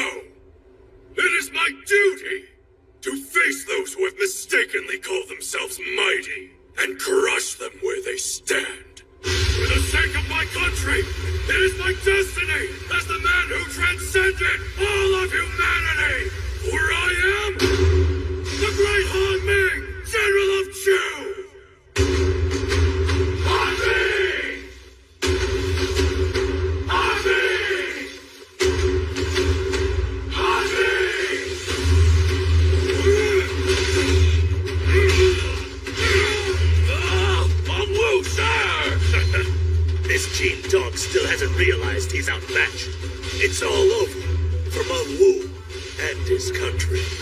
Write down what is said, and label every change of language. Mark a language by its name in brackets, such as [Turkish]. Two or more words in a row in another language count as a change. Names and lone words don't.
[English] It is my duty to face those who have mistakenly called themselves mighty and crush them where they stand. For the sake of my country, it is my destiny as the man who transcended all of humanity. For I am the great Han Ming, General of Chu. Han Ming! Han Ming! Han Ming! Long Wu, sir! This Qin dog still hasn't realized he's outmatched. It's all over for Meng Wu and his country.